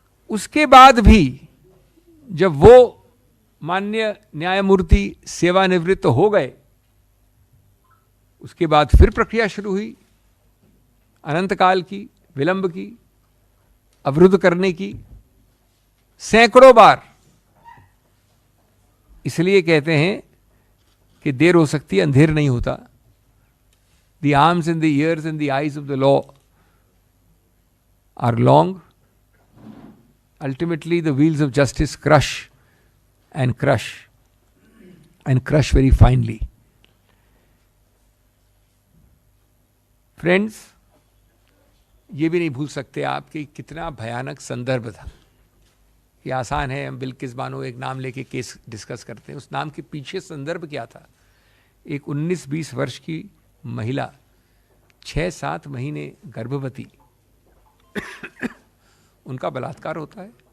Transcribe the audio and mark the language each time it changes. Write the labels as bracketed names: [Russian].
[Hindi] उसके बाद भी जब वो माननीय न्यायमूर्ति सेवानिवृत्त हो गए, उसके बाद फिर प्रक्रिया शुरू हुई, अनंत काल की, विलंब की, अवरुद्ध करने की, सैकड़ों बार। इसलिए कहते हैं कि देर हो सकती है, अंधेर नहीं होता। [English] The arms and the ears and the eyes of the law are long. Ultimately, the wheels of justice crush and crush and crush very finely. Friends, [Hindi] ये भी नहीं भूल सकते आप कि कितना भयानक संदर्भ था। ये आसान है, हम बिल्किस बानो एक नाम लेके केस डिस्कस करते हैं, उस नाम के पीछे संदर्भ क्या था। एक 19-20 वर्ष की महिला, 6-7 महीने गर्भवती, उनका बलात्कार होता है।